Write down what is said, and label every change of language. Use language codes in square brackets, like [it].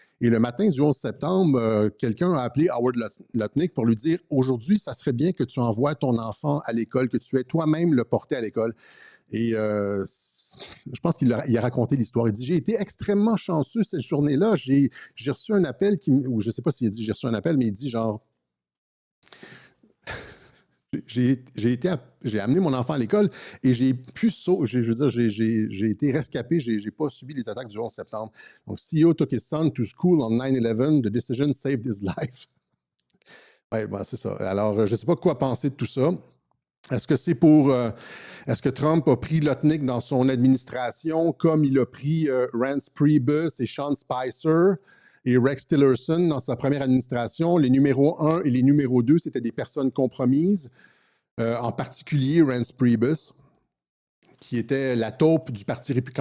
[fr] Et le matin du 11 septembre, quelqu'un a appelé Howard Lutnick pour lui dire « Aujourd'hui, ça serait bien que tu envoies ton enfant à l'école, que tu aies toi-même le porté à l'école. » Et je pense qu'il a raconté l'histoire. Il dit « J'ai été extrêmement chanceux cette journée-là. J'ai reçu un appel, ou je ne sais pas s'il a dit « J'ai reçu un appel », mais il dit genre j'ai amené mon enfant à l'école et j'ai pu je veux dire, j'ai été rescapé, j'ai pas subi les attaques du 11 septembre. [en] Donc, CEO took his son to school on 9/11. The decision saved his life. [fr] Oui, ben, c'est ça. Alors, je ne sais pas quoi penser de tout ça. Est-ce que c'est est-ce que Trump a pris Lutnick dans son administration comme il a pris Reince Priebus et Sean Spicer et Rex Tillerson dans sa première administration? Les numéros 1 et les numéros 2, c'était des personnes compromises, en particulier Reince Priebus, qui était la taupe du Parti républicain.